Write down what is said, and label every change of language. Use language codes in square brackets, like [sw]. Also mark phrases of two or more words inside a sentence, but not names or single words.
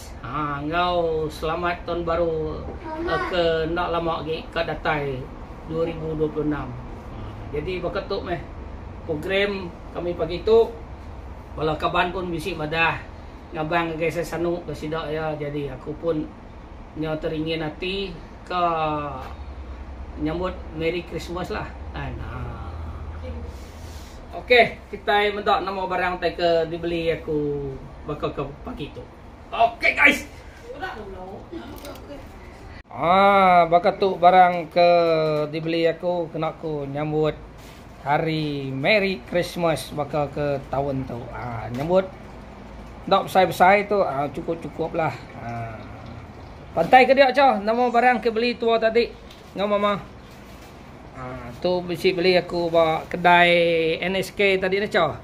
[iba] Ngau selamat tahun baru ke nak lama lagi ke datai 2026. Jadi berketuk meh program kami pagi tu. Kalau kaban pun bisik madah ngabang guys saya sanu ke sidak ya. Jadi aku pun nyo teringin hati ke nyambut [en] Merry Christmas [iba] lah kan. Okey, kita mendak nama barang tai ke dibeli aku bakal ke pagi tu. Okey guys. Bakal tu barang ke dibeli aku kena aku nyambut hari [en] Merry Christmas [iba] bakal ke tahun tu. Nyambut tak besar-besar tu cukup-cukup lah. Pantai ke dia cah nama barang ke beli tua tadi ngau mama. Tu bisi beli aku bawa kedai NSK tadi ni cah.